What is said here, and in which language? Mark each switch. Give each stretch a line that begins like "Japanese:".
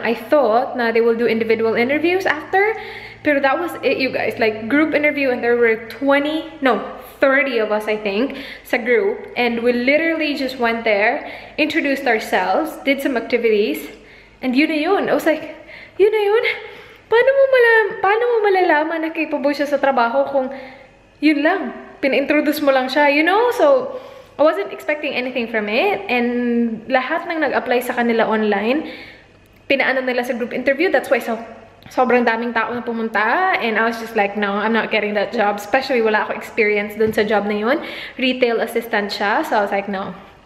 English: I thought
Filipino: na
English: they will do individual interviews after,
Filipino: pero
English: that was it, you guys. Like, group interview and there were 30 of us, I think, sa group. And we literally just went there, introduced ourselves, did some activities, and
Filipino: yun na yun.
English: I was like,
Filipino: yun na yun? Paano mo malalaman na capable siya sa trabaho kung yun lang? Pina-introduce mo lang siya,
English: you know? So, I wasn't expecting anything from it. And
Filipino: lahat ng nag-apply sa kanila
English: online,
Filipino: pinaano nila sa
English: group interview. That's why
Filipino: sobrang daming tao na pumunta,
English: and I was just like, no, I'm not getting that job. Especially
Filipino: wala ako
English: experience
Filipino: dun sa
English: job
Filipino: na yun.
English: Retail assistant
Filipino: siya,
English: so I was like, no.